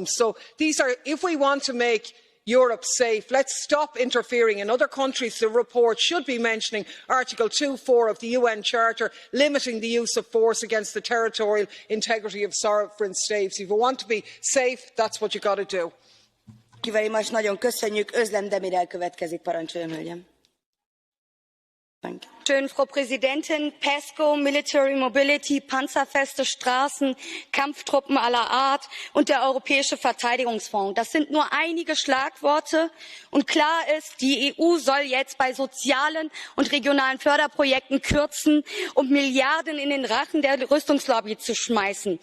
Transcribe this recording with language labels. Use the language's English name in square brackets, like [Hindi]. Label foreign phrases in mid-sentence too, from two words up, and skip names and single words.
[English] So these are, if we want to make Europe safe, let's stop interfering in other countries. The report should be mentioning Article 2.4 of the UN Charter, limiting the use of force against the territorial integrity of sovereign states. If you want to be safe, that's what you've got to do. Thank you very much. [Hungarian] Nagyon köszönjük. Özlem Demirel következik. Parancsoljon, hölgyem. [German] Frau Präsidentin! PESCO, [English] Military Mobility, [German] panzerfeste Straßen, Kampftruppen aller Art und der Europäische Verteidigungsfonds. Das sind nur einige Schlagworte. Und klar ist, die EU soll jetzt bei sozialen und regionalen Förderprojekten kürzen, um Milliarden in den Rachen der Rüstungslobby zu schmeißen.